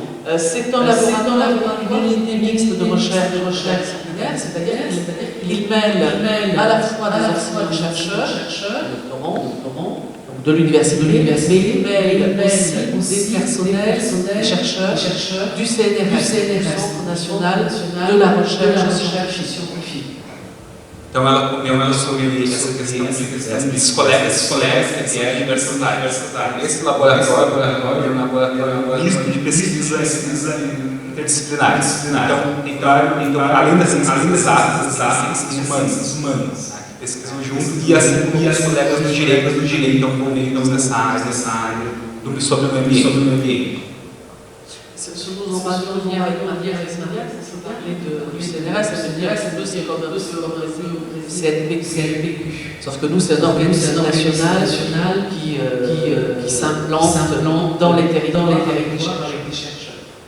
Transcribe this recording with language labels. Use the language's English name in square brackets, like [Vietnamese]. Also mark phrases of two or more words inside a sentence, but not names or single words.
[French] C'est un laboratoire, une unité mixte de recherche similaire, c'est-à-dire qu'il mêle à la fois des enseignants-chercheurs, doctorants, de l'université, mais il mêle aussi des personnels, des chercheurs du CNRS, Centre National de la Recherche Scientifique. [Portuguese] Então ela comeu sobre essa questão dos colegas que é universitário. Esse laboratório é um laboratório misto de pesquisa interdisciplinar. Então além das ciências exatas, as ciências humanas, que pesquisam junto, e assim como os colegas do direito estão envolvidos nessa área sobre o meio ambiente. [French] Ce dont on va dire, c'est parler du CNRS, c'est comme un peu CNPQ. Sauf que nous, c'est un organisme national qui s'implante dans les territoires avec des chercheurs.